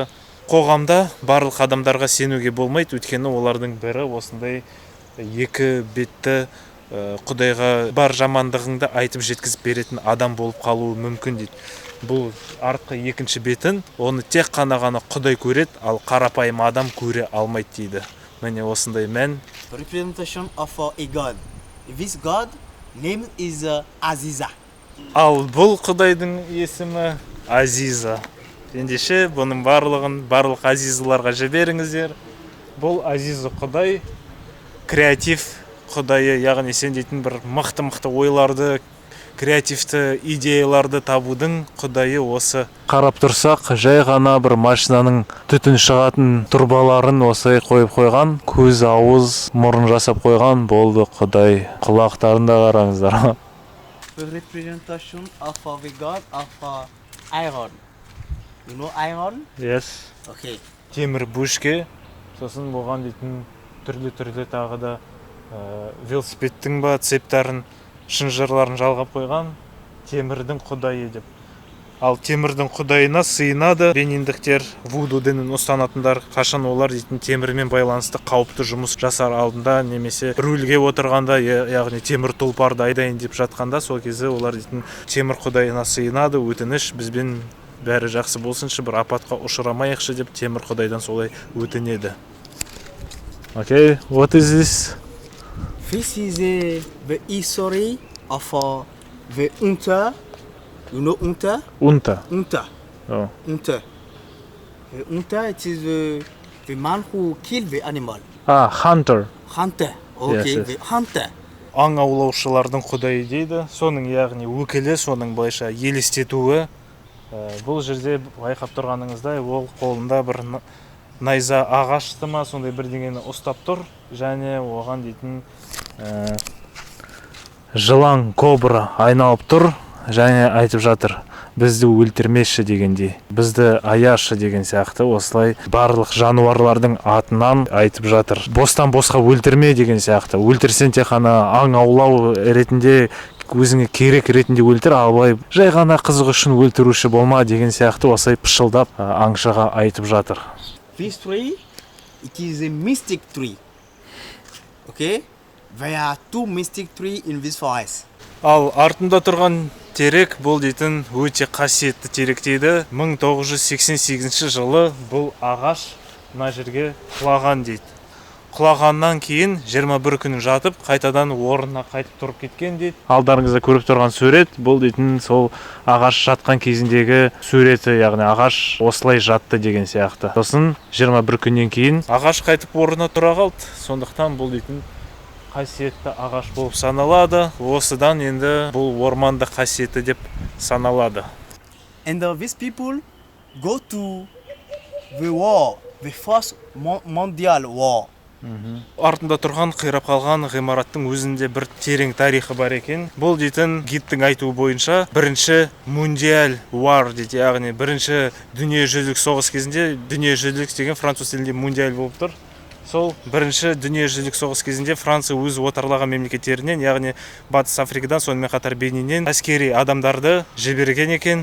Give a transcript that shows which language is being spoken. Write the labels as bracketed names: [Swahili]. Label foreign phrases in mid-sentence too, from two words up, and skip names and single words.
[Kazakh] Қоғамда барлық адамдарға сенуге болмайды, өйткені олардың бірі осындай екі бетті құдайға бар жамандығыңды айтып жеткізіп беретін адам болып қалуы мүмкін дейді. Бұл артқы екінші бетін, оны тек қана құдай көреді, ал қарапайым адам көре алмайды дейді. Міне осындай мән. [English] Representation of a god. This god name is Азиза. [Kazakh] Ал бұл құдайдың есімі Азиза. Ендеше бұның барлық азизаларға жіберіңіздер. Бұл Азиза құдай, креатив құдайы, яғни сен дейтін бір мықты ойларды, креативті идеяларды табудың құдайы осы. Қарап тұрсақ, жай ғана бір машинаның түтін шығатын турбаларын осылай қойып қойған, көз, ауыз, мұрын жасап қойған, болды құдай. Құлақтарын да қараңыздар. [English] Representation of the god of iron. You know iron? Yes. Okay. [Kazakh] Темір бөшке, сосын болған дейтін түрлі тағы да велосипедтің ба цептарын, шынжырларын жалғап қойған темірдің құдайы деп. Ал темірдің құдайына сыйынады бениндіктер, вуду дінін ұстанатындар, қашан олар дейтін темірмен байланысты қауіпті жұмыс жасар алдында немесе рульге отырғанда, яғни темір тұлпарды айдайын деп жатқанда, сол кезде олар дейтін темір құдайына сыйынады, өтініш бізбен бәрі жақсы болсыншы, бір апатқа ұшырамайықшы деп темір құдайдан солай өтінеді. [English] Okay, what is this? This is the history of the hunter. You know hunter? Унта. Hunter. Oh. Hunter. The hunter, it is the man who killed the animal. Hunter. Hunter. Okay, Yes, yes. the hunter. [Kazakh] Аң аулаушылардың құдайы дейді. Соның яғни өкілі, соның былайша елестетуі. Бұл жерде байқап тұрғаныңыздай, ол қолында бір найза ағашты ма, сондай бірдеңені ұстап тұр, және оған дейтін жылан кобра айналып тұр, және айтып жатыр, бізді өлтірмеші дегендей, бізді аяшы деген сияқты, осылай барлық жануарлардың атынан айтып жатыр. Бостан босқа өлтірме деген сияқты, өлтірсең тек қана аң аулау ретінде, өзіңе керек ретінде өлтір, ал былай жай ғана қызық үшін өлтіруші болма деген сияқты осылай пышылдап аңшыға айтып жатыр. [English] This tree, it is a mystic tree. Okay? There are two mystic trees in this forest. [Kazakh] Ал артында тұрған терек бұл дейтін өте қасиетті терек дейді. 1988 жылы бұл ағаш мына жерге құлаған дейді. Құлағаннан кейін 21 күн жатып, қайтадан орнына қайтып тұрып кеткен дейді. Алдарыңызда көріп тұрған сурет, бұл дейтін сол ағаш жатқан кезіндегі суреті, яғни ағаш осылай жатты деген сияқты. Сосын 21 күннен кейін ағаш қайтып орнына тұра қалды. Сондықтан бұл дейтін қасиетті ағаш болып саналады. Осыдан енді бұл орманда қасиетті деп саналады. [English] And these people go to the war, the first mondial war. [Kazakh] Артында тұрған қирап қалған ғимараттың өзінде бір терең тарихы бар екен. Бұл дейтін гидтің айтуы бойынша бірінші [English] mondial war [Kazakh] дейді, яғни бірінші дүниежүзілік соғыс кезінде, дүниежүзілік деген француз тілінде мундиаль болып тұр. Сол бірінші дүниежүзілік соғыс кезінде Франция өз отарлаған мемлекеттерінен, яғни Батыс Африкадан, сонымен қатар Бениннен әскери адамдарды жіберген екен.